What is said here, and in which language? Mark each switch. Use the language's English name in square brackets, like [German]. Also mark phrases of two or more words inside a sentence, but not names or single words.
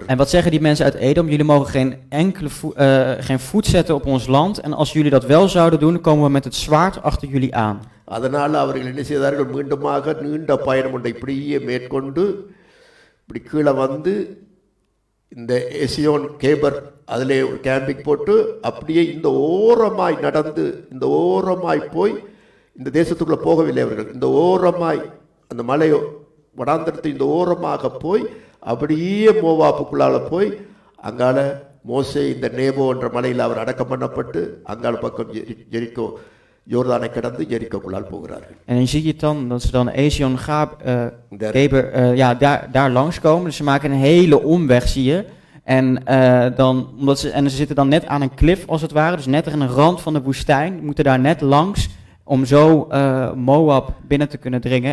[Dutch] En wat zeggen die mensen uit Edom? Jullie mogen geen voet zetten op ons land, en als jullie dat wel zouden doen, komen we met het zwaard achter jullie aan. [Tamil] அதனால் அவர்கள் என்ன செய்தார்கள், மீண்டுமாக நீண்ட பயணம் ஒன்றை இப்படியே மேற்கொண்டு இப்படி கீழே வந்து இந்த எசியோன் கேபர் அதிலே ஒரு கேம்பிங் போட்டு அப்படியே இந்த ஓரமாய் நடந்து, இந்த ஓரமாய் போய், இந்த தேசத்துக்குள்ளே போகவில்லை அவர்கள், இந்த ஓரமாய் அந்த மலை வடாந்தரத்தை இந்த ஓரமாக போய் அப்படியே மோவாப்புக்குள்ளால போய் அங்கால மோசே இந்த நேபோ என்ற மலையில் அவர் அடக்கம் பண்ணப்பட்டு அங்கால பக்கம் ஜெரிக்கோ யோர்தானை கடந்து ஜெரிக்கோக்குள்ளால் போகிறார்கள். [Dutch] En dan zie je het dan, dat ze dan Ezion Geber, daar langskomen. Dus ze maken een hele omweg, zie je. En, ze zitten dan net aan een klif, als het ware. Dus net aan de rand van de woestijn. Moeten daar net langs om zo Moab binnen te kunnen dringen.